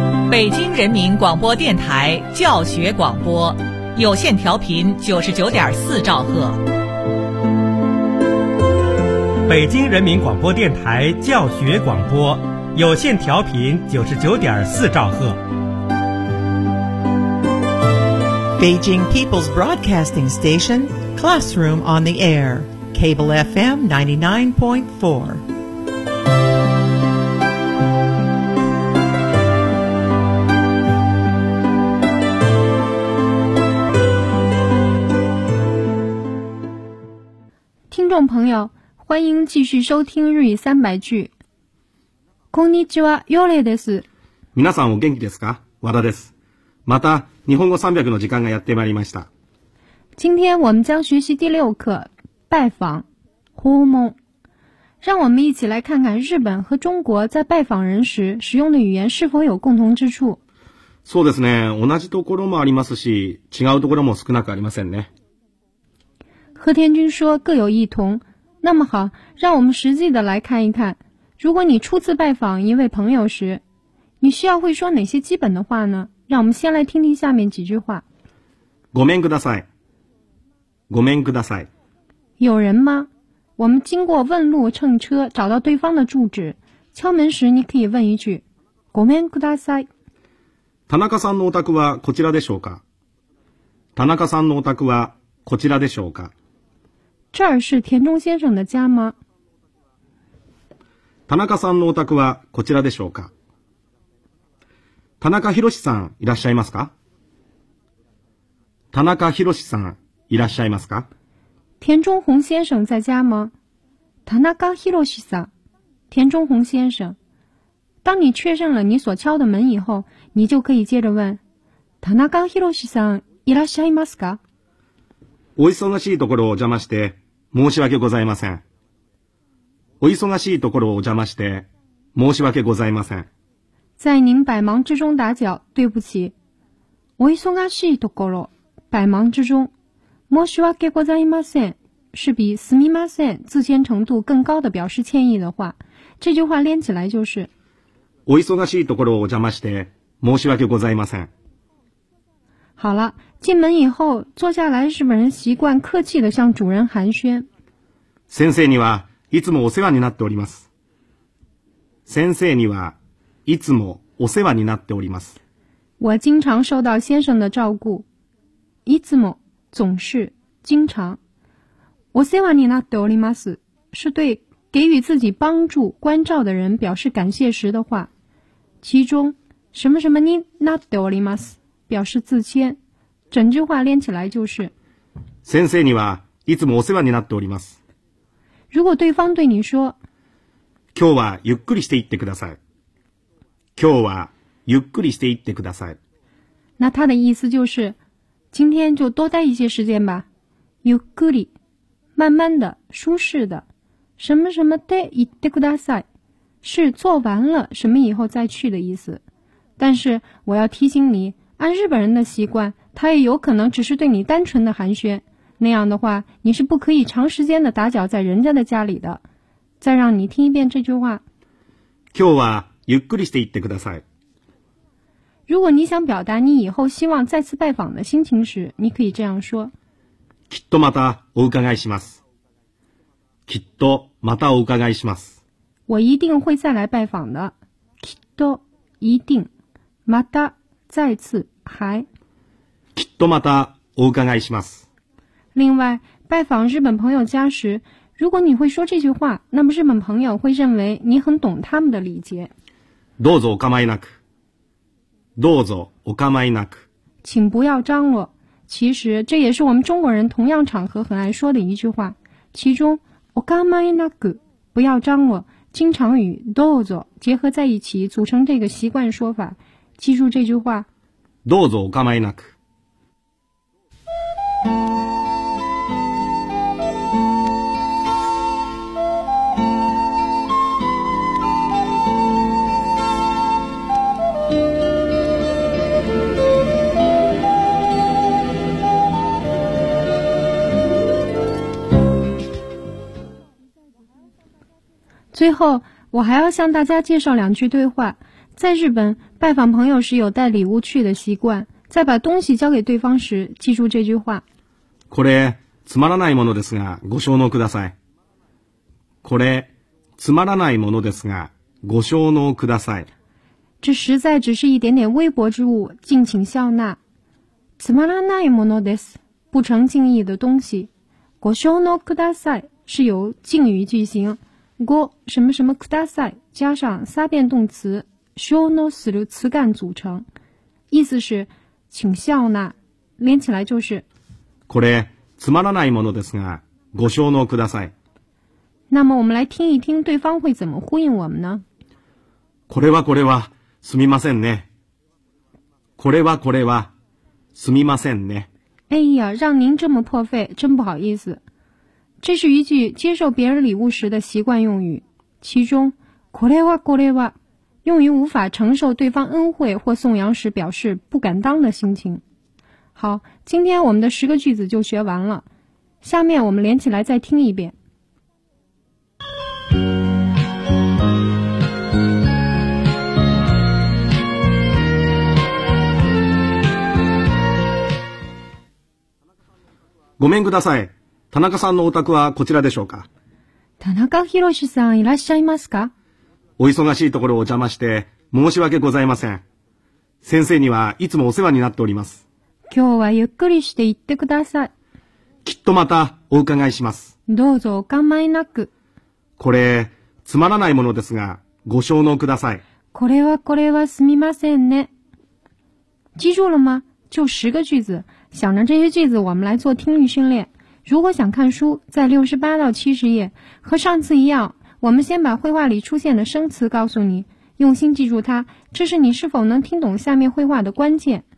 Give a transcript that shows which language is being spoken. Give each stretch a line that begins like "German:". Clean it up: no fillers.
Chinese: 北京人民广播电台教学广播，有线调频99.4兆赫。北京人民广播电台教学广播，有线调频99.4兆赫。
English: Beijing People's Broadcasting Station, Classroom on the Air, Cable FM 99.4. Listeners,
Chinese: 朋友，欢迎继续收听日语三百句。
Japanese: こんにちは、ヨレです。皆さんお元気ですか？和田です。また日本語300の時間がやってまいりました。
Chinese: 今天我们将学习第六课拜访訪問。让我们一起来看看日本和中国在拜访人时使用的语言是否有共同之处。
Japanese: そうですね。同じところもありますし、違うところも少なくありませんね。
Chinese: 和田君说各有异同。那么好，让我们实际的来看一看，如果你初次拜访一位朋友时，你需要会说哪些基本的话呢？让我们先来听听下面几句话。
Japanese: ごめんください。ごめんください。
Chinese: 有人吗？我们经过问路乘车找到对方的住址，敲门时你可以问一句
Japanese: ごめんください。田中さんのお宅はこちらでしょうか？田中さんのお宅はこちらでしょうか？
Chinese: 这儿是田中先生的家吗？
Japanese: 田中さんのお宅はこちらでしょうか？田中博士さんいらっしゃいますか？田中博士さんいらっしゃいますか？
Chinese: 田中宏先生在家吗？
Japanese: 田中博士さん、田中宏先生。
Chinese: 当你确认了你所敲的门以后，你就可以接着问：
Japanese: 田中博士さんいらっしゃいますか？お忙しいところをお邪魔して申し訳ございません。お忙しいところをお邪魔して申し訳ございません。
Chinese: 在您百忙之中打搅，对不起。
Japanese: お忙しいところ，
Chinese: 百忙之中。
Japanese: 申し訳ございません，
Chinese: 是比
Japanese: すみません
Chinese: 自谦程度更高的表示歉意的话。这句话连起来就是。
Japanese: お忙しいところをお邪魔して申し訳ございません。
Chinese: 好了，进门以后坐下来，日本人习惯客气的向主人寒暄。
Japanese: 先生にはいつもお世話になっております。先生には。いつもお世話になっております。
Chinese: 我经常受到先生的照顾。
Japanese: いつも、
Chinese: 总是、经常。
Japanese: お世話になっております。
Chinese: 是对给予自己帮助、关照的人表示感谢时的话。其中、什么什么
Japanese: になっております。
Chinese: 表示自谦。整句话连起来就是。
Japanese: 先生には、いつもお世話になっております。
Chinese: 如果对方对你说。
Japanese: 今日はゆっくりしていってください。今日はゆっくりしていってください。
Chinese: 那他的意思就是，今天就多待一些时间吧。
Japanese: ゆっくり，
Chinese: 慢慢的，舒适的。什么什么
Japanese: で行ってください，
Chinese: 是做完了什么以后再去的意思。但是我要提醒你，按日本人的习惯，他也有可能只是对你单纯的寒暄。那样的话，你是不可以长时间的打搅在人家的家里的。再让你听一遍这句话。
Japanese: 今日は。ゆっくりしていってください。
Chinese: 如果你想表达你以后希望再次拜访的心情时，你可以这样说。
Japanese: きっとまたお伺いします。きっとまたお伺いします。
Chinese: 我一定会再来拜访的。
Japanese: きっと
Chinese: 一定
Japanese: また
Chinese: 再次还。
Japanese: きっとまたお伺いします。
Chinese: 另外，拜访日本朋友家时，如果你会说这句话，那么日本朋友会认为你很懂他们的礼节。
Japanese: どうぞお構いなく。どうぞお構いなく。
Chinese: 请不要张罗。其实这也是我们中国人同样场合很爱说的一句话。其中
Japanese: お構いなく，
Chinese: 不要张罗，经常与
Japanese: どうぞ
Chinese: 结合在一起组成这个习惯说法。记住这句话。
Japanese: どうぞお構いなく。
Chinese: 最后，我还要向大家介绍两句对话。在日本，拜访朋友时有带礼物去的习惯，在把东西交给对方时，记住这句话。
Japanese: これつまらないものですが、ご承諾ください。これつまらないものですが、ご承諾ください。
Chinese: 这实在只是一点点微薄之物，敬请笑纳。
Japanese: つまらないものです，
Chinese: 不成敬意的东西。
Japanese: ご承諾ください
Chinese: 是由敬语句型。
Japanese: ご
Chinese: 什么什么
Japanese: ください
Chinese: 加上三变动词
Japanese: 承諾する
Chinese: 词干组成，意思是请笑纳，连起来就是
Japanese: これつまらないものですがご承諾ください。
Chinese: 那么我们来听一听对方会怎么呼应我们呢。
Japanese: これはこれはすみませんね。これはこれはすみませんね。
Chinese: 哎呀，让您这么破费，真不好意思。这是一句接受别人礼物时的习惯用语，其中
Japanese: これはこれは
Chinese: 用于无法承受对方恩惠或颂扬时表示不敢当的心情。好，今天我们的十个句子就学完了，下面我们连起来再听一遍。
Japanese: ごめんください、田中さんのお宅はこちらでしょうか。田中博さんいらっしゃいますか。お忙しいところをお邪魔して申し訳ございません。先生にはいつもお世話になっております。今日はゆっくりして行ってください。きっとまたお伺いします。どうぞお構いなく。これつまらないものですがご承諾ください。これはこれはすみませんね。
Chinese: 记住了吗？就十个句子，想着这些句子我们来做听力训练。如果想看书，在68到70页，和上次一样，我们先把绘画里出现的生词告诉你，用心记住它，这是你是否能听懂下面绘画的关键。